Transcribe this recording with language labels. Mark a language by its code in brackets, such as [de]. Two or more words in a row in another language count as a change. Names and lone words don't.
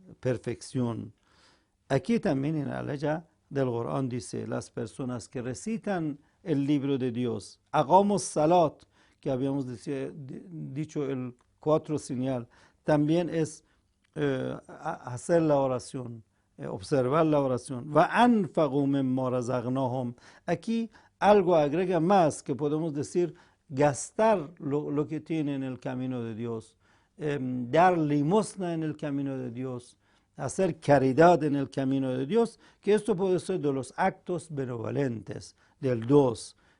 [es] Aquí también en la ley del Corán dice, las personas que recitan el libro de Dios, hagamos salat, que habíamos dicho el 4 señal, también es hacer la oración, observar la oración. [ar] وَأَنْفَقُوا مِمَّا رَزَقْنَاهُمْ. [es] Aquí algo agrega más, que podemos decir gastar lo que tiene en el camino de Dios, dar limosna en el camino de Dios, hacer caridad en el camino de Dios, que esto puede ser de los actos benevolentes, del 2.